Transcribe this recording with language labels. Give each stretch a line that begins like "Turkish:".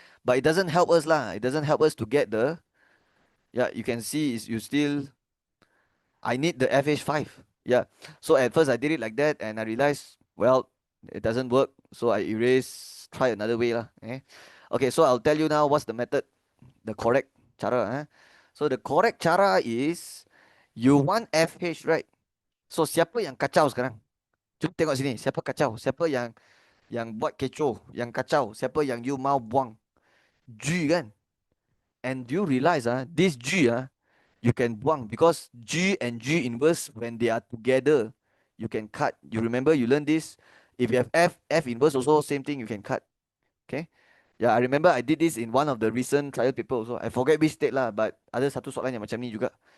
English: But it doesn't help us lah. It doesn't help us to get the, yeah, you can see is you still, I need the FH5. Yeah. So at first I did it like that, and I realized, well, it doesn't work. So I try another way lah. Okay, so I'll tell you now what's the method, the correct cara. So the correct cara is, you want FH, right?
Malay: So siapa yang kacau sekarang? Cuba tengok sini, siapa kacau? Siapa yang buat kecoh, yang kacau? Siapa yang you mau buang? G kan?
English: And do you realize this G you can buang, because G and G inverse, when they are together, you can cut. You remember you learned this? If you have F inverse also same thing, you can cut. Okay? Yeah, I remember I did this in one of the recent trial paper also. I forget which state lah, but
Malay: ada satu soalan yang macam ni juga.